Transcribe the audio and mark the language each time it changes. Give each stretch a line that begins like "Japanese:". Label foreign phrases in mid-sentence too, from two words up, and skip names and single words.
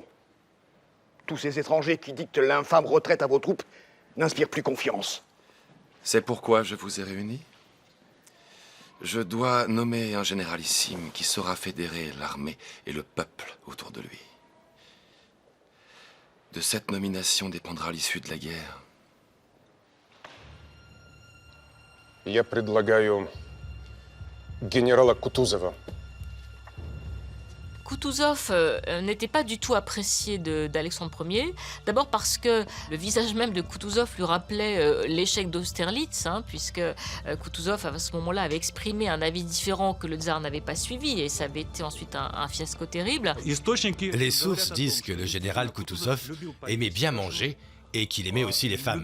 French: Tous ces étrangers qui dictent l'infâme retraite à vos troupes n'inspirent plus confiance. C'est pourquoi je vous ai réunis. Je dois nommer un généralissime qui saura fédérer l'armée et le peuple autour de lui. De cette nomination dépendra l'issue de la guerre.
Russian: Я предлагаю генерала Кутузова.
French: Kutuzov n'était pas du tout apprécié d'Alexandre Ier, d'abord parce que le visage même de Kutuzov lui rappelait l'échec d'Austerlitz, puisque Kutuzov à ce moment-là avait exprimé un avis différent que le tsar n'avait pas suivi, et ça avait été ensuite un fiasco terrible. Les sources disent que le général Kutuzov aimait bien manger et qu'il aimait aussi les femmes.